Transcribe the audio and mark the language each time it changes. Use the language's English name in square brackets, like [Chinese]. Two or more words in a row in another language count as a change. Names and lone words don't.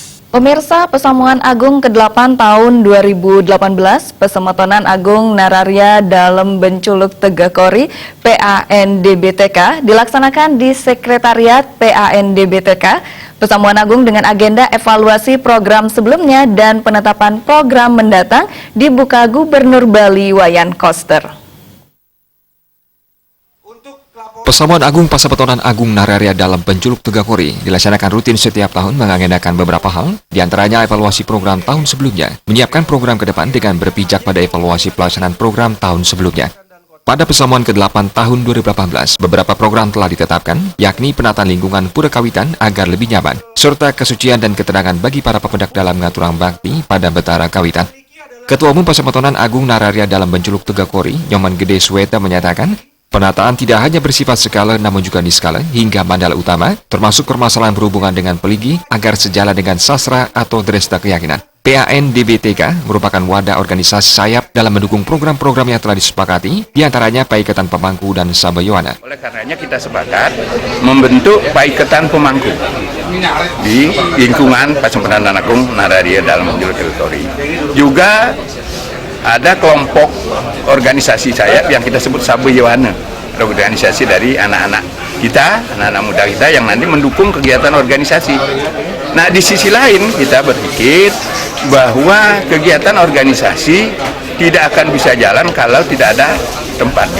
[Indonesian] Pemirsa, Pesamuan Agung ke-8 tahun 2018, Pesemetonan Agung Nararya Dalem Benculuk Tegakori PANDBTK dilaksanakan di Sekretariat PANDBTK Pesamuan Agung dengan agenda evaluasi program sebelumnya dan penetapan program mendatang dibuka Gubernur Bali Wayan Koster. Pesamuan Agung Pasepetonan Agung Nararya Dalem Benculuk Tegakori dilaksanakan rutin setiap tahun mengagendakan beberapa hal, diantaranya evaluasi program tahun sebelumnya, menyiapkan program ke depan dengan berpijak pada evaluasi pelaksanaan program tahun sebelumnya. Pada Pesamuan ke-8 tahun 2018, beberapa program telah ditetapkan, yakni penataan lingkungan pura kawitan agar lebih nyaman, serta kesucian dan ketenangan bagi para pepedak dalam [Balinese] ngaturang bakti [Indonesian] pada betara kawitan. Ketua Umum Pasepetonan Agung Nararya Dalem Benculuk Tegakori, Nyoman Gede Sweta menyatakan, penataan tidak hanya bersifat skala namun juga niskala hingga mandala utama, termasuk permasalahan berhubungan dengan peligi agar sejalan dengan sastra atau dresta keyakinan. PANDBTK merupakan wadah organisasi sayap dalam mendukung program-program yang telah disepakati, diantaranya Paikatan Pemangku dan Sabayoana. Oleh karenanya kita sepakat membentuk Paikatan Pemangku di lingkungan Pasepetonan Agung Nararya Dalem Benculuk Tegakori. Juga ada kelompok organisasi sayap yang kita sebut Sabayoana, organisasi dari anak-anak kita, anak-anak muda kita yang nanti mendukung kegiatan organisasi. Nah, di sisi lain kita berpikir bahwa kegiatan organisasi tidak akan bisa jalan kalau tidak ada tempatnya.